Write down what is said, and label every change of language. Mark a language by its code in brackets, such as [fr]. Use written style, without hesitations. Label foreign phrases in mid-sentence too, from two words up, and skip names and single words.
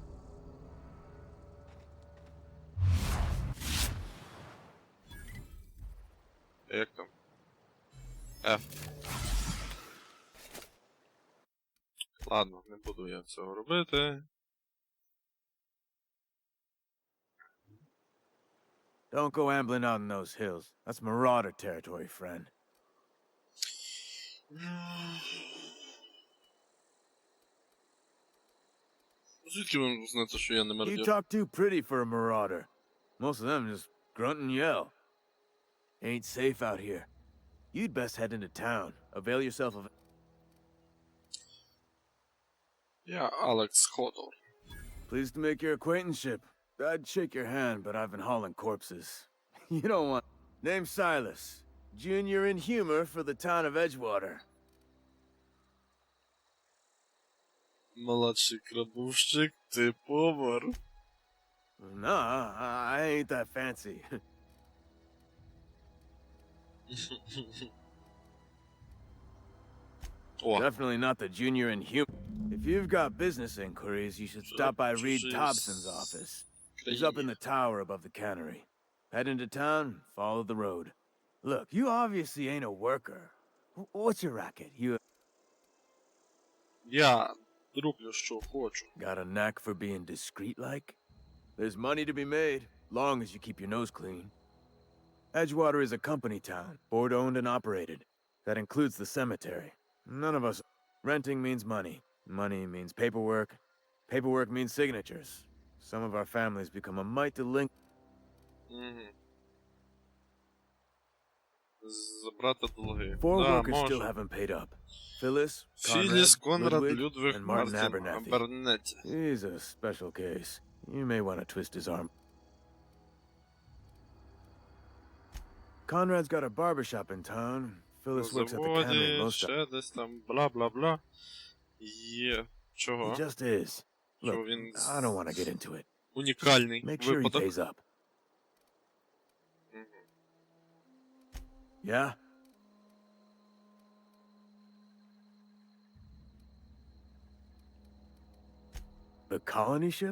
[uk] Як там? F. Ладно, не буду я цього робити. [en] Don't go ambling out in those hills. That's marauder territory, friend. [uk] Звідки ви знаєте, що я не [en] You [uk] мародер? [en] talk too pretty for a marauder. Most of them just grunt and yell. Ain't safe out here. You'd best head into town. Avail yourself of... [uk] Я Алекс Ходор. [en] Pleased to make your acquaintanceship. I'd shake your hand, but I've been hauling corpses. You don't want... Name's Silas. Junior in humor for the town of Edgewater. [uk] Молодший крабовщик, ти повар. [en] Nah, I ain't that fancy. [uk] О, [en] Definitely not the junior in humor. If you've got business inquiries, you should stop by Reed Jeez. Thompson's office. He's up in the tower above the cannery. Head into town, follow the road. Look, you obviously ain't a worker. What's your racket? You [uk] я роблю, що хочу. [en] got a knack for being discreet-like? There's money to be made, long as you keep your nose clean. Edgewater is a company town, board-owned and operated. That includes the cemetery. None of us... Renting means money. Money means paperwork. Paperwork means signatures. Some of our families become a mite delinquent. [uk] Угу. Забрати долги. [en] Four [uk] Да, [en] workers still [uk] можу. [en] haven't paid up. Phyllis, [uk] Філіс, Конрад, [en] Ludwig, [uk] Людвиг, [en] and Martin [uk] Мартін, [en] Abernathy. [uk] Абернетті. [en] He's a special case. You may want to twist his arm. Conrad's got a barbershop in town. [uk] На [en] Phyllis works at the cannery [uk] заводі, [en] most of... [uk] ще десь там, бла-бла-бла. Є. Чого? [en] He just is. [uk] Чого [en] Look, [uk] він... [en] I don't want to get into it. [uk] унікальний [en] Make sure he [uk] випадок. [en] pays up. Мгм. Yeah? The colony ship?